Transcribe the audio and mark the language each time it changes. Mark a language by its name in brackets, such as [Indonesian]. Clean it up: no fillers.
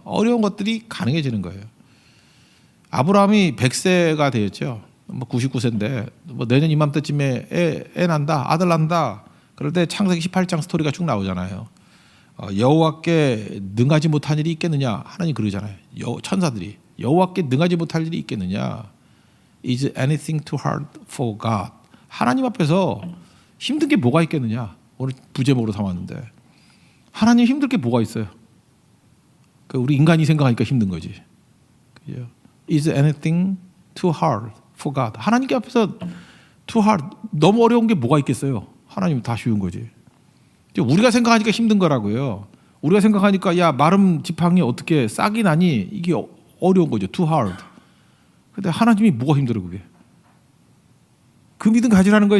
[Korean] 어려운 것들이 가능해지는 거예요. 아브라함이 100세가 되었죠. 뭐 99세인데 뭐 내년 이맘때쯤에 애 난다, 아들 난다. 그럴 때 창세기 18장 스토리가 쭉 나오잖아요. 여호와께 능하지 못한 일이 있겠느냐? 하나님 그러잖아요. 천사들이 여호와께 능하지 못할 일이 있겠느냐? [English] Is anything too hard for God? [Korean] 하나님 앞에서 힘든 게 뭐가 있겠느냐? 오늘 부제목으로 삼았는데 하나님 힘들 게 뭐가 있어요? 우리 인간이 생각하니까 힘든 거지. 그죠? [English] Is anything too hard for God? [Korean] 하나님 앞에서 [English] too hard, [Korean] 너무 어려운 게 뭐가 있겠어요? 하나님 다 쉬운 거지. 우리가 생각하니까 힘든 거라고요. 우리가 생각하니까 야 마름 지팡이 어떻게 싹이 나니? 이게 어려운 거죠. [English] too hard. [Korean] 근데 하나님이 뭐가 힘들어 그게? 그 믿음 가지라는 거예요.